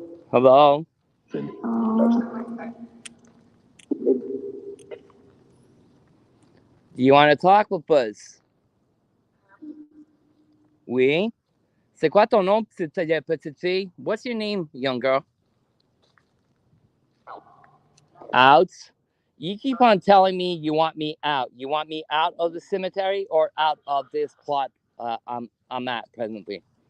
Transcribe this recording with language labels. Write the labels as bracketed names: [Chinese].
[English] Hello? Do you want to talk with us? [French] Oui? C'est quoi ton nom, petite fille? [English] What's your name, young girl? Out? You keep on telling me you want me out. You want me out of the cemetery or out of this plot I'm at presently?